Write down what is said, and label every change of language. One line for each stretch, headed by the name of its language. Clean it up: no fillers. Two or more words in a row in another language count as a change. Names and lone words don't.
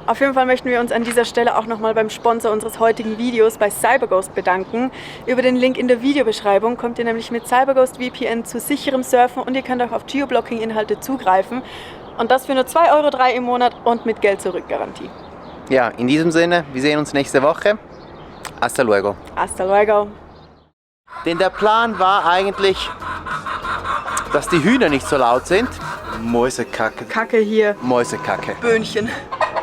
German: Auf jeden Fall möchten wir uns an dieser Stelle auch nochmal beim Sponsor unseres heutigen Videos bei CyberGhost bedanken. Über den Link in der Videobeschreibung kommt ihr nämlich mit CyberGhost VPN zu sicherem Surfen und ihr könnt auch auf Geoblocking-Inhalte zugreifen. Und das für nur 2,03 € im Monat und mit Geld-Zurück-Garantie. Ja, in diesem Sinne, wir sehen uns nächste Woche.
Spanish: Hasta luego. Hasta luego.
German: Denn der Plan war eigentlich, dass die Hühner nicht so laut sind. Mäusekacke. Kacke hier. Mäusekacke. Böhnchen.